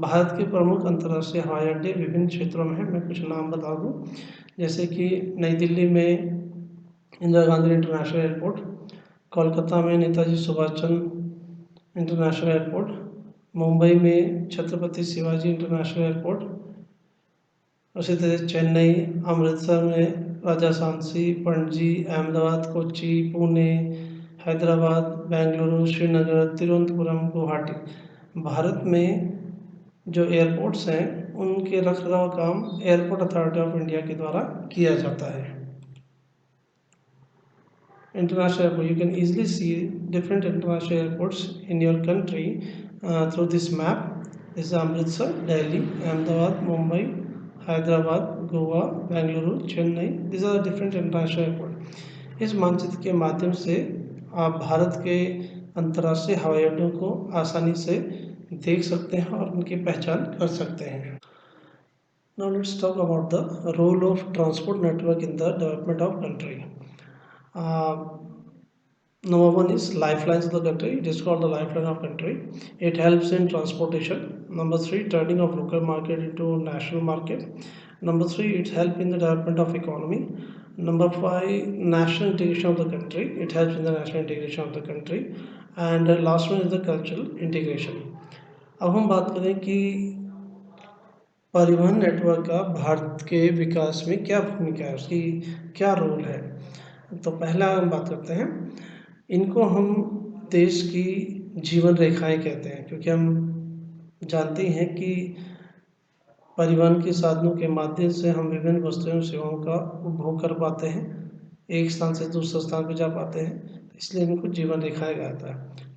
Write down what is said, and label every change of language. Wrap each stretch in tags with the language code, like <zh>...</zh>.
<hi>भारत के प्रमुख अंतर्राष्ट्रीय हवाई अड्डे विभिन्न क्षेत्रों में हैं। मैं कुछ नाम बता दूं, जैसे कि नई दिल्ली में इंदिरा गांधी इंटरनेशनल एयरपोर्ट, कोलकाता में नेताजी सुभाष चंद्र इंटरनेशनल एयरपोर्ट, मुंबई में छत्रपति शिवाजी इंटरनेशनल एयरपोर्ट, उसी तरह चेन्नई, अमृतसर में राजा सांची, पणजी, अहमदाबाद, कोच्चि, पुणे, हैदराबाद, बेंगलुरु, श्रीनगर, तिरुवनंतपुरम, गुवाहाटी। भारत में जो एयरपोर्ट्स हैं उनके रखरखाव काम एयरपोर्ट अथॉरिटी ऑफ इंडिया के द्वारा किया जाता है।</hi> <en>International airport, you can easily see different international airports in your country through this map. This is Amritsar, Delhi, Ahmedabad, Mumbai, Hyderabad, Goa, Bengaluru, Chennai. These are the different international airports. इस मानचित्र के माध्यम से आप भारत के अंतर्राष्ट्रीय हवाई अड्डों को आसानी से देख सकते हैं और उनकी पहचान कर सकते हैं। Now let's talk about the role of transport network in the development of country. Number one is lifelines of the country. It is called the lifeline of country. It helps in transportation. Number three, turning of local market into national market. Number three, it helps in the development of economy. Number five, national integration of the country. It helps in the national integration of the country. And the last one is the cultural integration.</en> <hi>अब हम बात करें कि परिवहन network का भारत के विकास में क्या भूमिका है, उसकी क्या रोल है। तो पहला हम बात करते हैं, इनको हम देश की जीवन रेखाएं कहते हैं, क्योंकि हम जानते हैं कि परिवहन के साधनों के माध्यम से हम विभिन्न वस्तुओं और सेवाओं का उपभोग कर पाते हैं, एक स्थान से दूसरे स्थान पर जा पाते हैं, इसलिए इनको जीवन रेखाएं कहता है।</hi>